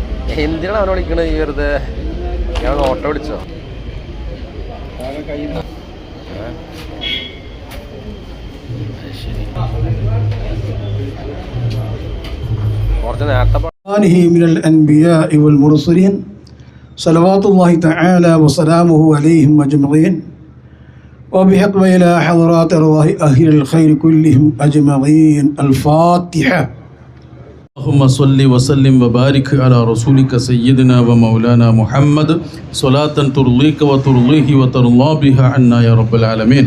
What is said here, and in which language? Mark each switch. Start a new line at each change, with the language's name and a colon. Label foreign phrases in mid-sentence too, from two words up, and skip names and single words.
Malayalam: എന്തിനാണ് അവനെ വിളിക്കണത് ഈ വെറുതെ? ഞാൻ ഓട്ടോ വിളിച്ചോ? കുറച്ച് നേരത്തെ
Arabic: من الأنبياء والمرسلين صلوات الله تعالى وسلامه عليهم أجمعين وبحق إلى حضرات أرواح أهل الخير كلهم أجمعين. الفاتحة. اللهم صل وسلم وبارك على رسولك سيدنا ومولانا محمد صلاة ترضيك وترضيه وترضى بها عنا يا رب العالمين.